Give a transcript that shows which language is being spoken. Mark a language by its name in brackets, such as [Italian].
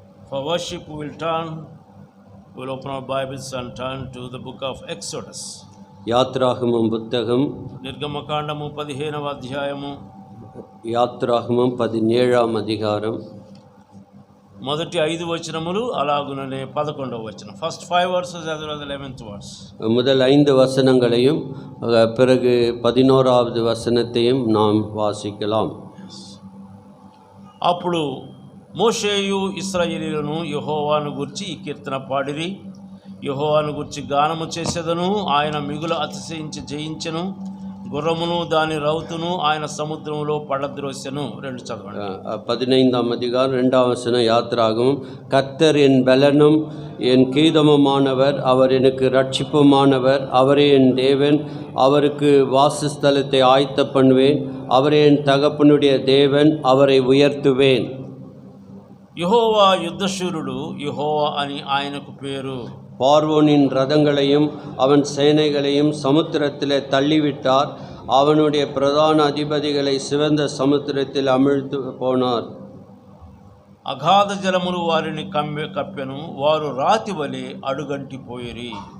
[English] For worship, we'll open our Bibles and turn to the book of Exodus. [Tamil] யாத்ராகமம் புத்தகம் [Telugu] నిర్గమకాండము 15వ అధ్యాయము, యాత్రాగమం 17వ [Tamil] அதிகாரம் [Telugu] మొదటి 5 వచనములు, అలాగుననే 11వ వచనం. [English] First 5 verses as well as 11th verse. [Tamil] முதல் 5 வசனங்களையும் பிறகு 11வது வசனத்தையும் நாம் வாசிக்கலாம். [Telugu] అప్పుడు మోషేయు ఇశ్రాయేలీయులను యెహోవాను గూర్చి ఈ కీర్తన పాడిరి. యెహోవాను గూర్చి గానము చేసేదను, ఆయన మిగులు అతిశయించి జయించెను. గుర్రమును దాని రౌతును ఆయన సముద్రములో పడద్రోసెను. 2 చదవండి. [Tamil] 15వ அதிகாரம் 2வது வசனம். யாத்ராகமம். கர்த்தர் என் பலனும் என் கீதமுமானவர், அவர் எனக்கு ரட்சிப்புமானவர், அவரே என் தேவன், அவருக்கு வாசஸ்தலத்தை ஆயத்த பண்ணுவேன், அவரே என் தகப்பனுடைய தேவன், அவரை உயர்த்துவேன். [Telugu] యెహోవా యుద్ధశూరుడు, యెహోవా అని ఆయనకు పేరు. [Tamil] பார்வோனின் ரதங்களையும் அவன் சேனைகளையும் சமுத்திரத்திலே தள்ளிவிட்டார், அவனுடைய பிரதான அதிபதிகளை சிவந்த சமுத்திரத்தில் அமிழ்த்து போனார். [Telugu] అగాధ జలములు వారిని కప్పెను, వారు రాతి వలె అడుగంటిపోయిరి.